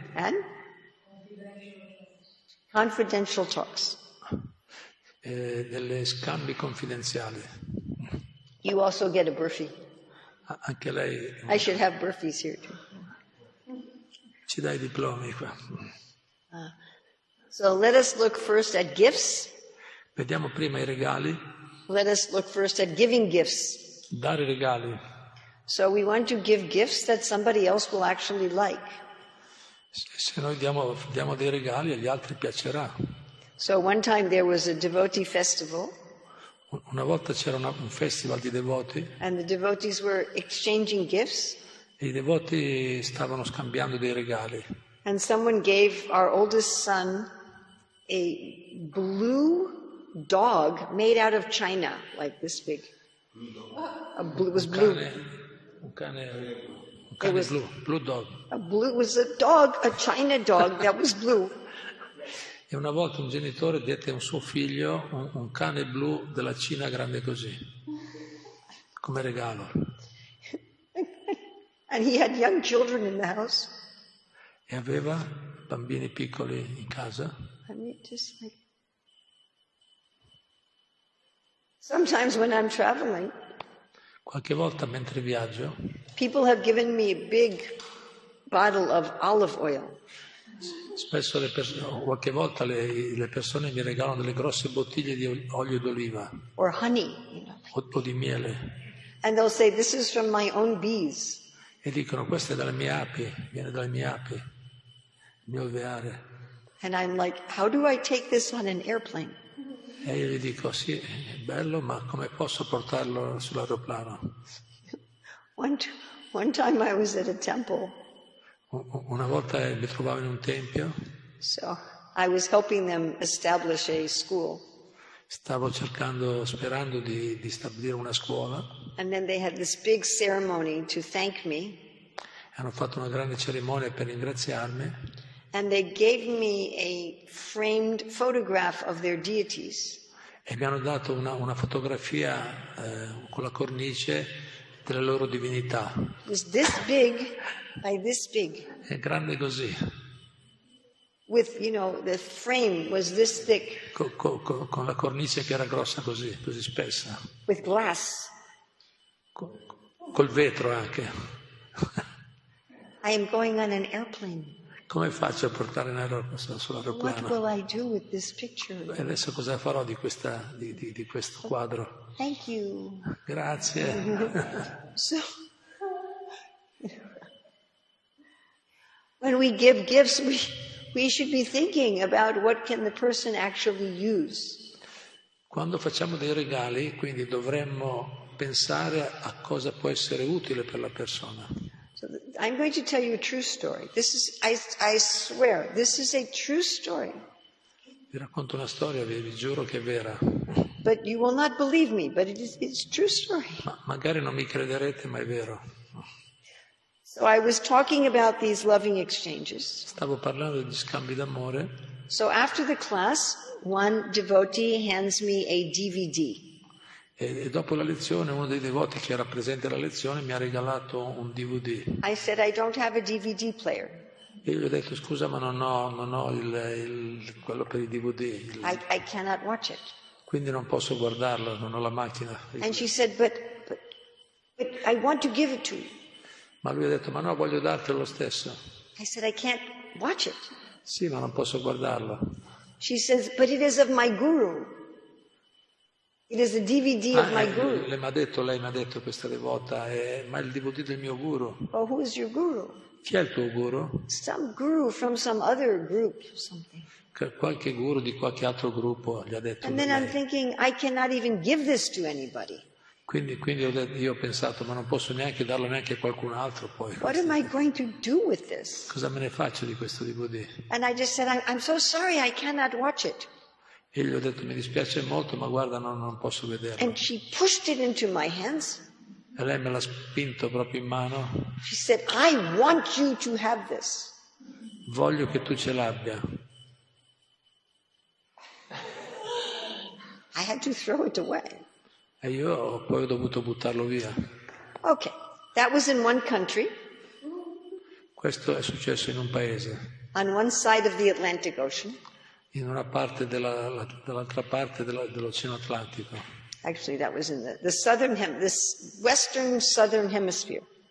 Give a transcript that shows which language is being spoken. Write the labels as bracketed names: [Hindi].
[English] and confidential talks. [Italian] delle scambi confidenziali. [English] You also get a burfi. [Italian] Anche lei [English] I should have burfis here too. [Italian] ci dà i diplomi qua. [English] So let us look first at gifts. [Italian] Vediamo prima i regali. [English] Let us look first at giving gifts. [Italian] Dare regali. [English] So we want to give gifts that somebody else will actually like. [Italian] Se noi diamo dei regali, agli altri piacerà. [English] So one time there was a devotee festival. [Italian] Una volta c'era un festival di devoti [English] And the devotees were exchanging gifts. [Italian] e i devoti stavano scambiando dei regali. [English] And someone gave our oldest son a blue dog made out of china, like this big. It was blue. [Italian] Un cane [English] was- blue dog. It was a dog, a china dog that was blue. [Italian] E una volta un genitore diede a un suo figlio un cane blu della Cina grande così, come regalo. [English] And he had young children in the house. [Italian] E aveva bambini piccoli in casa. [English] I mean, just like. Sometimes when I'm traveling, [Italian] Qualche volta mentre viaggio, [English] people have given me a big bottle of olive oil. [Italian] spesso qualche volta le persone mi regalano delle grosse bottiglie di olio d'oliva [English] Or honey, [Italian] o di miele [English] And they'll say, this is from my own bees. [Italian] e dicono questa è dalle mie api, viene dalle mie api, il mio alveare. [English] And I'm like, how do I take this on an airplane? [Italian] E io gli dico sì, è bello, ma come posso portarlo sull'aeroplano? [English] One time I was at a temple, [Italian] Una volta mi trovavo in un tempio, [English] so I was helping them establish a school. [Italian] stavo sperando di stabilire una scuola. [English] And then they had this big ceremony to thank me. [Italian] Hanno fatto una grande cerimonia per ringraziarmi [English] And they gave me a framed photograph of their deities. [Italian] e mi hanno dato una fotografia con la cornice delle loro divinità. [English] It was this big, like this big. [Italian] È grande così, [English] With, the frame was this thick, [Italian] con la cornice che era grossa così spessa, [English] with glass. [Italian] col vetro anche. [English] I am going on an airplane. [Italian] come faccio a portare in aereo [English] What [Italian] sull'aeroplano? [English] will I do with this picture? [Italian] E adesso cosa farò di questo quadro? [English] Thank you. [Italian] Grazie. [English] So, when we give gifts, we should be thinking about what can the person actually use. [Italian] Quando facciamo dei regali, quindi dovremmo pensare a cosa può essere utile per la persona. [English] So I'm going to tell you a true story. I swear, this is a true story. [Italian] Vi racconto una storia, vi giuro che è vera. [English] But you will not believe me, but it's a true story. [Italian] Ma magari non mi crederete, ma è vero. [English] So I was talking about these loving exchanges. [Italian] Stavo parlando degli scambi d'amore. [English] So after the class, one devotee hands me a DVD. [Italian] E dopo la lezione uno dei devoti che era presente alla lezione mi ha regalato un DVD. [English] I said, I don't have a DVD player. [Italian] E io gli ho detto, scusa, ma non ho quello per i DVD. [English] I cannot watch it. [Italian] Quindi non posso guardarlo, non ho la macchina. [English] And she said, but I want to give it to you. [Italian] Ma lui ha detto, ma no, voglio dartelo lo stesso. [English] I said, I can't watch it. [Italian] Sì, ma non posso guardarlo. [English] She says, but it is of my guru. It is a DVD of my guru. [Italian] Lei mi ha detto questa devota, ma il DVD del mio guru. [English] Oh, who is your guru? [Italian] Chi è il tuo guru? [English] Some guru from some other group or something. [Italian] Qualche guru di qualche altro gruppo gli ha detto. [English] And then I'm thinking, I cannot even give this to anybody. [Italian] Quindi io ho pensato, ma non posso neanche darlo neanche a qualcun altro poi. [English] What am I going to do with this? [Italian] Cosa me ne faccio di questo DVD? [English] And I just said, I'm so sorry, I cannot watch it. [Italian] E gli ho detto, mi dispiace molto, ma guarda, non posso vederlo. [English] And she pushed it into my hands. [Italian] E lei me l'ha spinto proprio in mano. [English] She said, I want you to have this. [Italian] Voglio che tu ce l'abbia. [English] I had to throw it away. [Italian] E io poi ho dovuto buttarlo via. [English] Okay, that was in one country, [Italian] Questo è successo in un paese, [English] on one side of the Atlantic Ocean. [Italian] in una parte dall'altra parte dell'Oceano Atlantico. [English] Actually, that was in this western southern hemisphere.